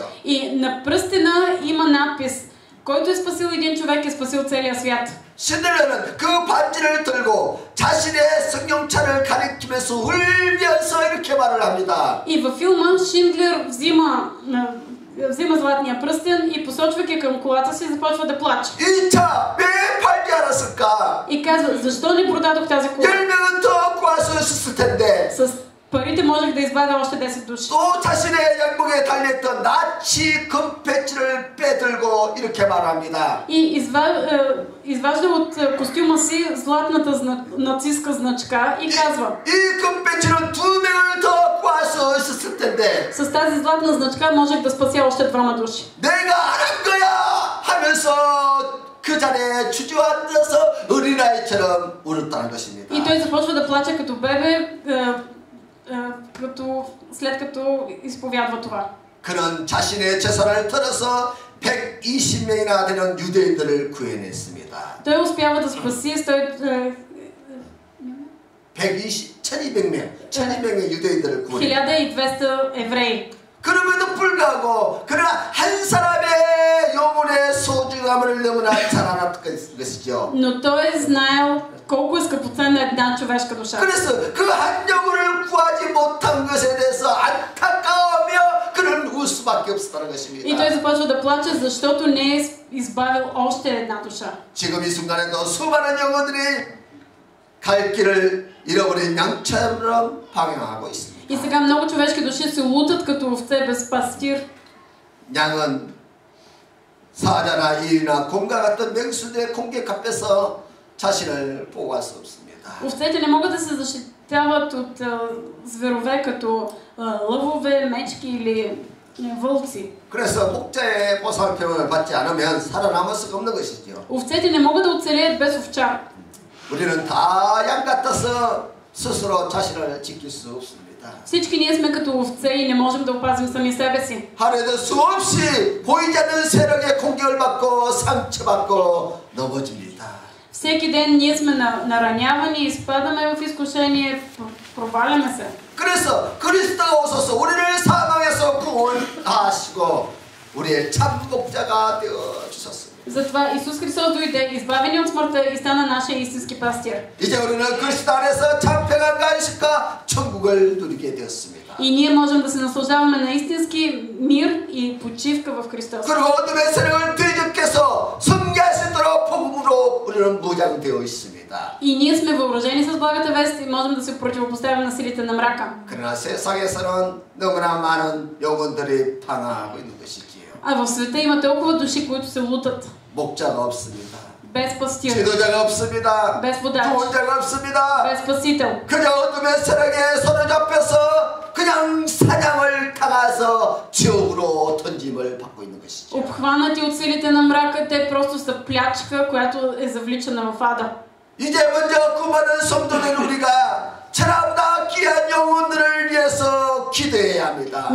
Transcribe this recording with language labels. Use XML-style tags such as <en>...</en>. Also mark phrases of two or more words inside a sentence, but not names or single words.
<bg>И на пръстена има надпис: който е спасил един човек, е спасил целия свят.</bg> <ko>신들레는 그 반지를 들고 자신의 성경차를 가리키면서 울면서 이렇게 말을 합니다.</ko> <bg>И във филма Шиндлер взима златния пръстен и посочвайки към колата си започва да плаче.</bg> <ko>이 차 왜 팔지 않았을까?</ko> <bg>И казва: защо не продадох тази кола?</bg> <ko>10명은 더 구할 수 있었을 텐데.</ko> <bg>С парите можех да извадя още 10 души.</bg> <ko>또 자신의 양복에 달렸던 나치 금배지를 빼들고 이렇게 말합니다.</ko> <bg>И изважда от костюма си златната нацистка значка и казва:</bg> <ko>이 금배지는 2명을 더 구할 수 있었을 텐데.</ko> <bg>с тази златна значка можех да спася още 2 души.</bg> <ko>내가 안 한 거야 하면서 그 자리에 주저앉아서 어린아이처럼 울었다는 것입니다.</ko> <bg>И той започва да плаче като бебе, след като изповядва това.</bg> <ko>그는 자신의 재산을 털어서 120명이나 되는 유대인들을 구해냈습니다.</ko> <bg>Той успява да спаси</bg> <ko>1200명의 유대인들을 구해.</ko> <bg>1200 евреи.</bg> <ko>그럼에도 불구하고 그러나 한 사람의 영혼의 소중함을 너무나 잘 알았던 것이죠.</ko> <bg>Но той е знаел колко е скъпоценна една човешка душа.</bg> <ko>그래서 그 한 영혼을 구하지 못한 것에 대해서 안타까워하며 그는 울 수밖에 없었다는 것입니다.</ko> <bg>И той започва да плаче, защото не е избавил още една душа.</bg> <ko>지금 이 순간에도 수많은 영혼들이 갈 길을 잃어버린 양처럼 방황하고 있습니다.</ko> <bg>И сега много човешки души се лутат като овце без пастир.</bg> <ko>양은 사자나 일이나 곰과 같은 맹수들의 공격 앞에서 자신을 보호할 수 없습니다.</ko> <bg>Овцете не могат да се защитават от зверове като лъвове, мечки или вълци.</bg> <ko>그래서 목자의 보살핌을 받지 않으면 살아남을 수가 없는 것이죠.</ko> <bg>Овцете не могат да оцелеят без овчар.</bg> <ko>우리는 다 양 같아서 스스로 자신을 지킬 수 없습니다.</ko> <bg>Всички ние сме като овце и не можем да опазим сами себе си.</bg> <ko>하루에도 수없이 보이지 않는 세력의 공격을 받고 상처받고 넘어집니다.</ko> <bg>Всеки ден ние сме наранявани, изпадаме в изкушение, проваляме се.</bg> <ko>그래서 그리스도가 오셔서 우리를 사망에서 구원하시고 우리의 참 목자가 되어 주셨습니다.</ko> <bg>Затова Исус Христос дойде, избави ни от смъртта и стана нашия истински пастир.</bg> <ko>이제 우리는 그리스도 안에서 참 평안과 안식과 천국을 누리게 되었습니다.</ko> <bg>И ние можем да се наслаждаваме на истински мир и почивка в Христос.</bg> <ko>그리고 어둠의 세력을 대적해서 승리할 수 있도록 복음으로 우리는 무장되어 있습니다.</ko> <bg>И ние сме въоръжени с благата вест и можем да се противопоставим на силите на мрака.</bg> <ko>그러나 세상에서는 너무나 많은 영혼들이 방황하고 있는 것이지요.</ko> <bg>А в света има толкова души, които се лутат.</bg> <ko>목자가 없습니다.</ko> <bg>Без пастир,</bg> <ko>지도자가 없습니다.</ko> <bg>без водач,</bg> <ko>구원자가 없습니다.</ko> <bg>без спасител.</bg> <ko>그냥 어둠의 세력에 사로잡혀서 그냥 사냥을 당해서 지옥으로 던짐을 받고 있는 것이죠.</ko> <bg>Обхванати от силите на мрака, те просто са плячка, която е завличана в ада.</bg> <ko>이제 먼저 그 많은 성도들 우리가 천하보다 귀한 영혼들을 위해서 기도해야 합니다.</ko>